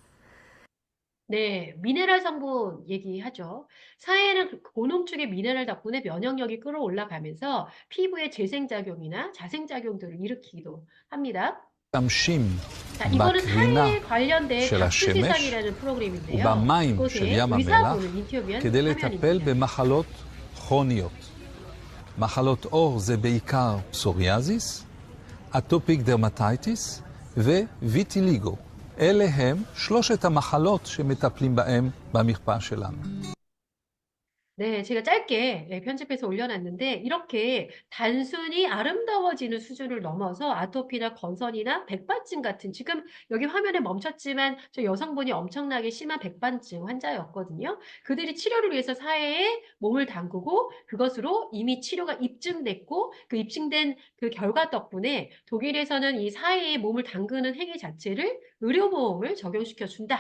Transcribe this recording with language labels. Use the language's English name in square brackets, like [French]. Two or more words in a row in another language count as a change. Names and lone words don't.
[Korean] 네, 미네랄 성분 얘기하죠. 사회는 고농축의 미네랄 덕분에 면역력이 끌어올라가면서 피부에 재생작용이나 자생작용들을 일으키기도 합니다. [Hebrew] משתמשים [Korean] 자, 이거는 [Hebrew] בקרינה [Korean] 사회에 관련된 [Hebrew] של [Korean] 다큐 [Hebrew] השמש [Korean] 세상이라는 프로그램인데요. [Hebrew] ובמים של [Korean] 이곳에 [Hebrew] ים המלח [Korean] 의사분을 인터뷰한 [Hebrew] כדי לטפל [Korean] 화면입니다. [Hebrew] במחלות כרוניות. מחלות עור זה בעיקר פסוריאזיס, [English] atopic dermatitis [Hebrew] וויטיליגו. אלה הם שלושת המחלות שמטפלים בהם במרפאה שלנו. [Korean] 네, 제가 짧게 편집해서 올려놨는데 이렇게 단순히 아름다워지는 수준을 넘어서 아토피나 건선이나 백반증 같은 지금 여기 화면에 멈췄지만 저 여성분이 엄청나게 심한 백반증 환자였거든요. 그들이 치료를 위해서 사회에 몸을 담그고 그것으로 이미 치료가 입증됐고 그 입증된 그 결과 덕분에 독일에서는 이 사회에 몸을 담그는 행위 자체를 의료보험을 적용시켜 준다.